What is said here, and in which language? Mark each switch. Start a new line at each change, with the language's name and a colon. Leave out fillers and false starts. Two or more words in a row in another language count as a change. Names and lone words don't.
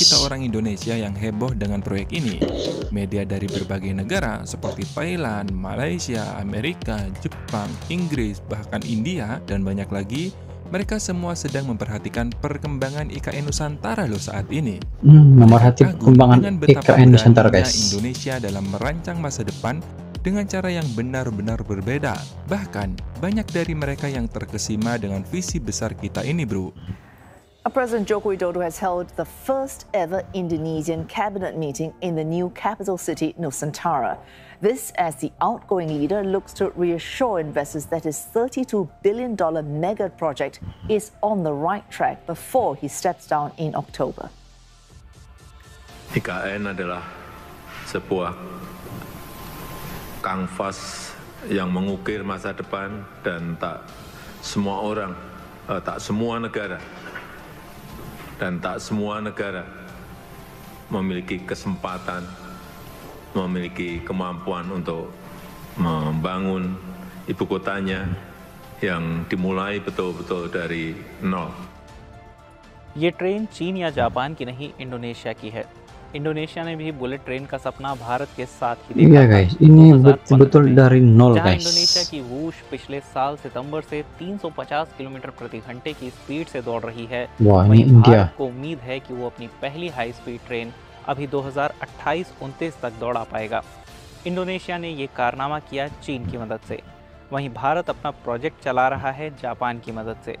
Indonesian: kita orang Indonesia yang heboh dengan proyek ini. Media dari berbagai negara seperti Thailand, Malaysia, Amerika, Jepang, Inggris, bahkan India, dan banyak lagi, mereka semua sedang memperhatikan perkembangan IKN Nusantara loh saat ini. Memerhati perkembangan dengan betapa IKN Nusantara beraninya guys. Indonesia dalam merancang masa depan dengan cara yang benar-benar berbeda. Bahkan, banyak dari mereka yang terkesima dengan visi besar kita ini bro.
English: President Joko Widodo has held the first ever Indonesian cabinet meeting in the new capital city Nusantara. This as the outgoing leader looks to reassure investors that his $32 billion mega project is on the right track before he steps down in October.
Indonesian: IKN adalah sebuah kanvas yang mengukir masa depan dan tak semua negara memiliki kesempatan, memiliki kemampuan untuk membangun ibu kotanya yang dimulai betul-betul dari nol.
Hindi: ये ट्रेन चीन या जापान की नहीं, इंडोनेशिया की है। इंडोनेशिया ने भी
English: bullet train
Hindi: का सपना भारत के साथ ही देखा।
Indonesian: Iya guys, ini betul-betul dari nol
Hindi: जहां
Indonesian: guys.
Hindi: इंडोनेशिया की वूश पिछले साल सितंबर से 350 किलोमीटर प्रति घंटे की स्पीड से दौड़ रही है, वहीं भारत को उम्मीद है कि वो अपनी पहली
English: high speed train
Hindi: अभी 2028-29 तक दौड़ा पाएगा। इंडोनेशिया ने ये कारनामा किया चीन की मदद से, वहीं भारत अपना प्रोजेक्ट चला रहा है जापान की मदद से।